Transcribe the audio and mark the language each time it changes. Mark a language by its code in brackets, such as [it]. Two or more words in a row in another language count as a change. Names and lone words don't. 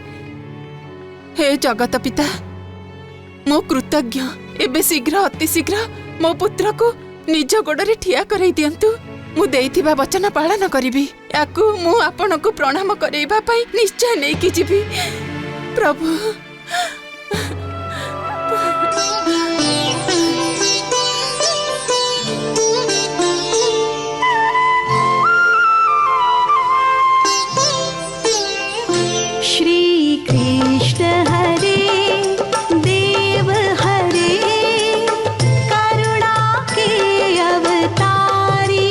[or] ହେ ଜଗତ ପିତା, ମୁଁ କୃତଜ୍ଞ। ଏବେ ଶୀଘ୍ର ଅତି ଶୀଘ୍ର ମୋ ପୁତ୍ରକୁ ନିଜ ଗୋଡ଼ରେ ଠିଆ କରାଇ ଦିଅନ୍ତୁ। ମୁଁ ଦେଇଥିବା ବଚନ ପାଳନ କରିବି। ୟାକୁ ମୁଁ ଆପଣଙ୍କୁ ପ୍ରଣାମ କରେଇବା ପାଇଁ ନିଶ୍ଚୟ ନେଇକି ଯିବି। ପ୍ରଭୁ [hi] श्री कृष्ण हरे देव हरे करुणा के अवतारी।